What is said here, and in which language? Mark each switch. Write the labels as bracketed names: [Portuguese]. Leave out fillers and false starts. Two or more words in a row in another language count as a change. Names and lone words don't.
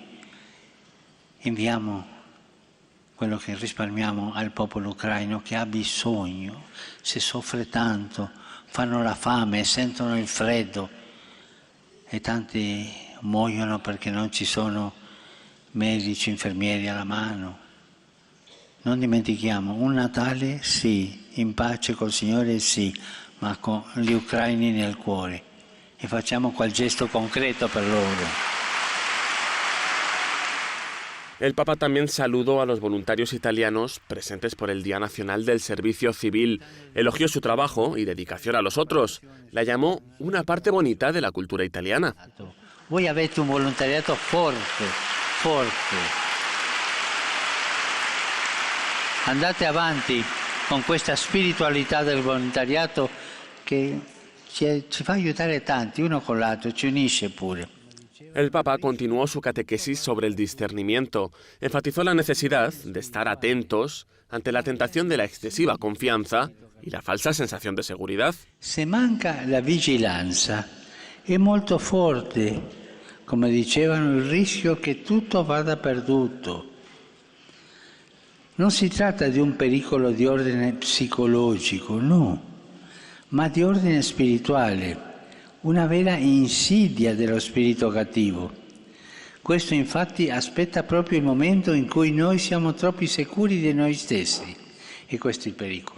[Italian] Inviamo quello che risparmiamo al popolo ucraino che ha bisogno, si soffre tanto, fanno la fame, sentono il freddo e tanti muoiono perché non ci sono medici, infermieri alla mano. Non dimentichiamo, un Natale sì, in pace col Signore sì, ma con gli ucraini nel cuore e facciamo quel gesto concreto per loro. [Spanish] El Papa también saludó a los voluntarios italianos presentes por el Día Nacional del Servicio Civil, elogió su trabajo y dedicación a los otros, la llamó una parte bonita de la cultura italiana. [Italian] Voi avete un volontariato forte, forte. Andate avanti con questa spiritualità del volontariato che ci fa aiutare tanti, uno con l'altro, ci unisce pure. [Spanish] El Papa continuó su catequesis sobre el discernimiento, enfatizó la necesidad de estar atentos ante la tentación de la excesiva confianza y la falsa sensación de seguridad. [Italian] Se manca la vigilanza, è molto forte, come dicevano, il rischio che tutto vada perduto. Non si tratta di un pericolo di ordine psicologico, no, ma di ordine spirituale. Una vera insidia dello spirito cattivo. Questo infatti aspetta proprio il momento in cui noi siamo troppo sicuri di noi stessi. E questo è il pericolo.